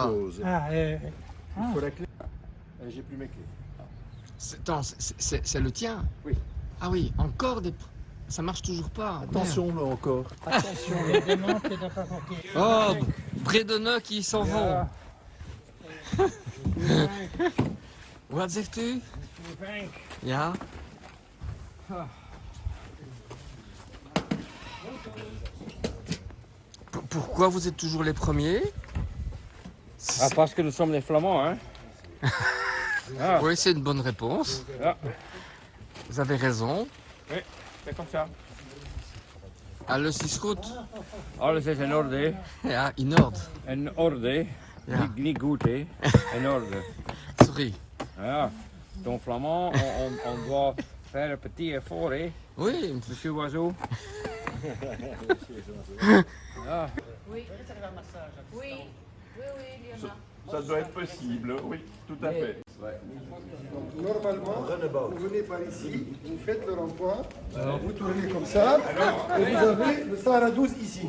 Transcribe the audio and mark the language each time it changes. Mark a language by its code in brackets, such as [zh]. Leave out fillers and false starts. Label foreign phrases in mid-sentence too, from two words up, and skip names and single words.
[fr] suppose. Ah, Il faut la clé. J'ai plus mes clés. Attends, c'est le tien? Oui. Ah oui, encore des... Ça marche toujours pas. Attention, là encore. Attention. les démons, tu n'as pas compris. Oh, Brédeneux qui s'en vont. [nl] Wat zegt u? Ja. [fr] Pourquoi vous êtes toujours les premiers? Ah, parce que nous sommes les Flamands, hein. Ah. Oui, c'est une bonne réponse. Ah. Vous avez raison. Oui, c'est comme ça. [nl] Alles is goed. Alles is in orde. Ja, in orde. In orde. Ja. Niet goed, hè. In orde. Sorry. Ja, [fr] ton Flamand, on doit faire un petit effort, hè. Oui, Monsieur Oiseau. Ja. Oui. Oui, Lionel. Ça doit être possible, oui, tout à fait. Normalement, vous venez par ici, vous faites le rond-point, vous tournez comme ça, et vous avez le Sahara 12 ici.